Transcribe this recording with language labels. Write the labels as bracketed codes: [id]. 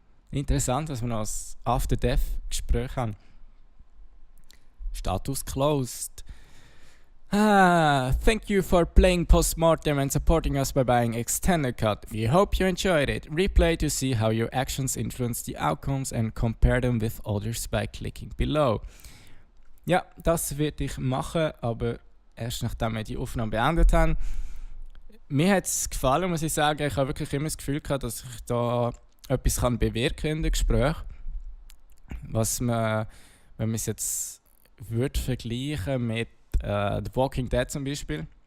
[de] Interessant, dass wir noch ein After-Death-Gespräch haben. [en] Status closed. Thank you for playing Postmortem and supporting us by buying Extended Cut. We hope you enjoyed it. Replay to see how your actions influence the outcomes and compare them with others by clicking below. [de] Ja, das werde ich machen, aber erst nachdem wir die Aufnahme beendet haben. Mir hat es gefallen, muss ich sagen. Ich habe wirklich immer das Gefühl gehabt, dass ich da etwas kann bewirken in den Gesprächen. Was man, wenn man es jetzt würde vergleichen mit The Walking Dead zum Beispiel.